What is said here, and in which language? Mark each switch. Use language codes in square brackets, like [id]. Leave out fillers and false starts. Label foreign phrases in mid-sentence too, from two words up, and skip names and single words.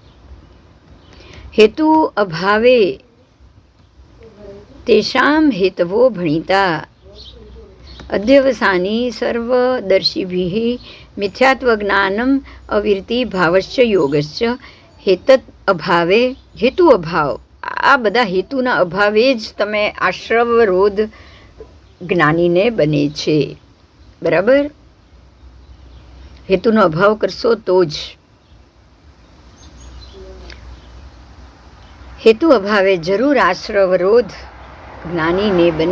[sa] हेतु अभावे तेषां हेतवो भणिता अध्यवसानी सर्वदर्शिभिः मिथ्यात्वज्ञानम अविरति भावश्च योगश्च। हेतत अभावे, हेतु अभाव, [gu] આ બધા હેતુના અભાવે જ તમે આશ્રવરોધ જ્ઞાનીને બને છે, બરાબર। હેતુનો અભાવ કરશો તો જ। હેતુ અભાવે જરૂર આશ્રવરોધ જ્ઞાનીને બને।